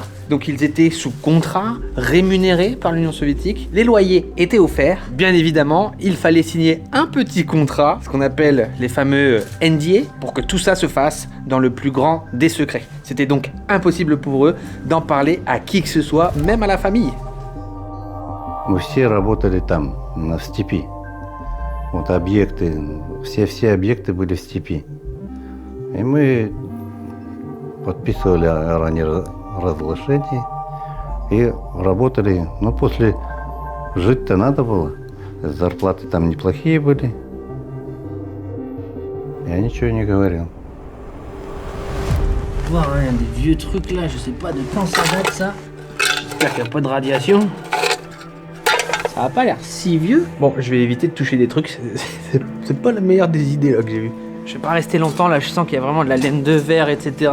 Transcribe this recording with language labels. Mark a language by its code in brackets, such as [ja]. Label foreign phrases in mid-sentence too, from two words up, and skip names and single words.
[fr] Donc, ils étaient sous contrat, rémunérés par l'Union soviétique. Les loyers étaient offerts. Bien évidemment, il fallait signer un petit contrat, ce qu'on appelle les fameux NDA, pour que tout ça se fasse dans le plus grand des secrets. C'était donc impossible pour eux d'en parler à qui que ce soit, même à la famille. [ru] Мы все работали там, в степи. Вот объекты, все объекты были в степи. И мы подписывали ранее разглашение и работали. Но после жить-то надо было. Зарплаты там неплохие были. Я ничего не говорил. [fr] Voir hein, des vieux trucs là, je sais pas de quand ça date ça. J'espère qu'il n'y a pas de radiation. Ça a pas l'air si vieux. Bon, je vais éviter de toucher des trucs, C'est pas la meilleure des idées là que j'ai vues. Je vais pas rester longtemps là, je sens qu'il y a vraiment de la laine de verre, etc.